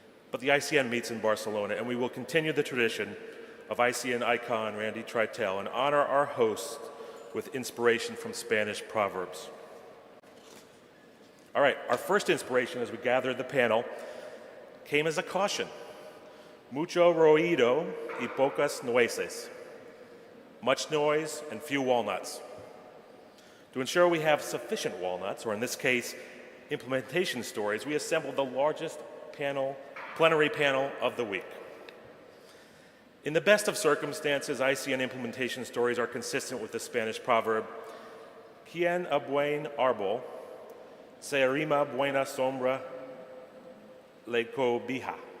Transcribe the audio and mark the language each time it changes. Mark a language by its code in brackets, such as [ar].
[en] But the ICN meets in Barcelona, and we will continue the tradition of ICN icon Randy Treitel and honor our host with inspiration from Spanish proverbs. All right, our first inspiration as we gathered the panel came as a caution. [es] Mucho ruido y pocas nueces. [en] Much noise and few walnuts. To ensure we have sufficient walnuts, or in this case, implementation stories, we assembled the largest plenary panel of the week. In the best of circumstances, ICN implementation stories are consistent with the Spanish proverb, [es] quien a buen árbol se arrima buena sombra le cobija.